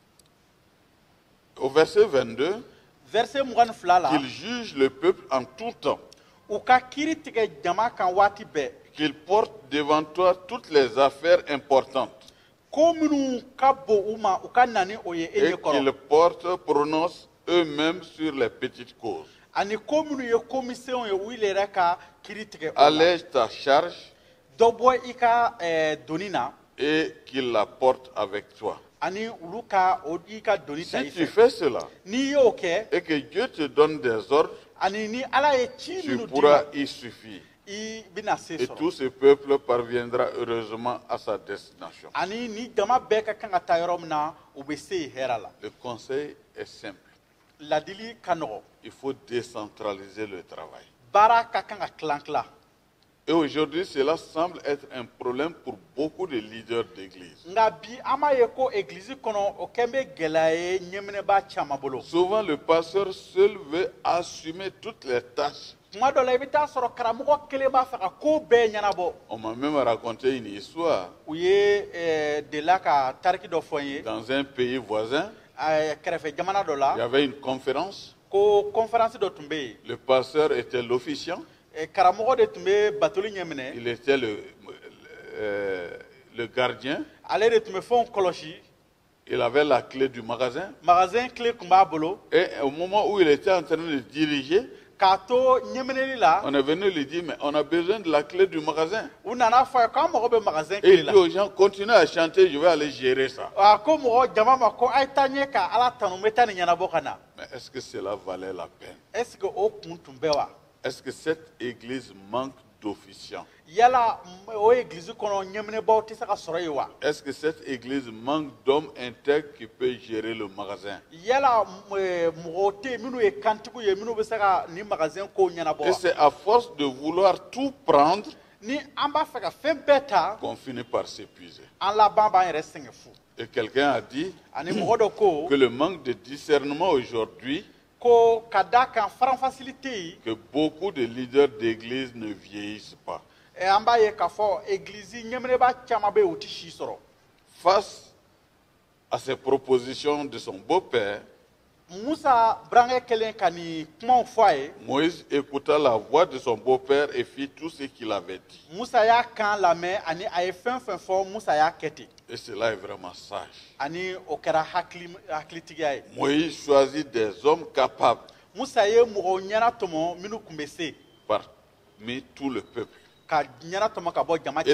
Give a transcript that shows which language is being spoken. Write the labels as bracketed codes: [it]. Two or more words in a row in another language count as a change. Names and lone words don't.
[fr] Au verset 22, [bm] verset 22 la [fr] qu'il juge le peuple en tout temps, [bm] u ka kiiri tigɛ jama kan waati bɛɛ [fr] qu'il porte devant toi toutes les affaires importantes [bm] ko minnu ka bon u ma u ka na ni o ye e [fr] et qu'ils [bm] ɲɛkɔrɔ [fr] prononcent eux-mêmes sur les petites causes. [bm] ani ko minnu ye komisɛnw ye u yɛrɛ ka kiiri tigɛ o la [fr] Allège ta charge [bm] dɔ bɔ i ka doni na [fr] et qu'il la porte avec toi. [bm] ani olu ka i ka doni ta [fr] Si [bm] i [fr] tu [bm] fɛ [fr] fais cela [bm] n'i y'o kɛ [fr] et que Dieu te donne des ordres, [bm] ani ni Ala ye ci [fr] tu [bm] minnu d'i ma [fr] pourras y suffire. [bm] i bɛna se [fr] Et [bm] sɔrɔ [fr] tout ce peuple parviendra heureusement à sa destination. [bm] ani ni jama bɛɛ ka kan ka taa yɔrɔ min na u bɛ se yen hɛrɛ la [fr] Le conseil est simple. [bm] ladili ka nɔgɔ [fr] Il faut décentraliser le travail. [bm] baara ka kan ka tilan tilan [fr] Et aujourd'hui, cela semble être un problème pour beaucoup de leaders d'église. [bm] nka bi an b'a ye ko egilizi kɔnɔ o kɛn bɛ gɛlɛya ye ɲɛminɛba caman bolo [fr] Souvent, le pasteur seul veut assumer toutes les tâches. [bm] tuma dɔ la i bɛ taa sɔrɔ karamɔgɔ kelen b'a fɛ ka ko bɛɛ ɲɛnabɔ [fr] On m'a même raconté une histoire [bm] u ye delila ka tariki dɔ fɔ n ye [fr] dans un pays voisin. [bm] kɛrɛfɛ jamana dɔ la [fr] Il y avait une conférence. [bm] ko conférence dɔ tun bɛ yen [fr] Le pasteur était l'officiant. [bm] karamɔgɔ de tun bɛ batoli ɲɛminɛ [fr] Il était le gardien. [bm] ale de tun bɛ fɛnw kɔlɔsi [fr] Il avait la clé du magasin. [bm] magasin clé tun b'a bolo [fr] Et au moment où il était en train de diriger, [bm] k'a to ɲɛminɛli la [fr] on est venu lui dire, mais on a besoin de la clé du magasin. [bm] u nana fɔ a ye k'an mago bɛ magasin [fr] Et [bm] clé [fr] il [bm] la [fr] dit aux gens, continuez à chanter, je vais aller gérer ça. [bm] a ko mɔgɔ jama ma ko a ye taa ɲɛ ka Ala tanu n bɛ taa nin ɲɛnabɔ ka na [fr] Mais est-ce que cela valait la peine? est ce que [bm] o kun tun bɛ wa [fr] Est-ce que cette église manque d'officiants? [bm] yala o egilizi kɔnɔ ɲɛminɛbaw tɛ se ka sɔrɔ yen wa [fr] Est-ce que cette église manque d'hommes intègres qui peuvent gérer le magasin? [bm] yala mɔgɔw tɛ yen minnu ye kantigiw ye minnu bɛ se ka nin magasin kow ɲɛnabɔ [fr] Et [bm] wa [fr] c'est à force de vouloir tout prendre [bm] ni an b'a fɛ ka fɛn bɛɛ ta [fr] qu'on finit par s'épuiser. [bm] an laban b'an yɛrɛ sɛgɛn fu [fr] Et quelqu'un a dit [bm] ani mɔgɔ dɔ ko [fr] que le manque de discernement aujourd'hui, [bm] ko ka da kan faranfasili tɛ yen [fr] que beaucoup de leaders d'église ne vieillissent pas. [bm] an b'a ye k'a fɔ egilizi ɲɛminɛba caman bɛ yen u tɛ si sɔrɔ [fr] Face à ces propositions de son beau-père, [bm] Musa burankɛ kɛlen ka nin kumaw fɔ a ye [fr] Moïse écouta la voix de son beau-père et fit tout ce qu'il avait dit. [bm] Musa y'a kan lamɛn ani a ye fɛn fɛn fɔ Musa y'a kɛ ten [fr] Et cela est vraiment sage. [bm] ani o kɛra hakilitigiya ye [fr] Moïse choisit des hommes capables [bm] Musa ye mɔgɔw ɲɛna tɔmɔ minnu tun bɛ se [fr] parmi tout le peuple [bm] ka ɲɛna tɔmɔ ka bɔ jama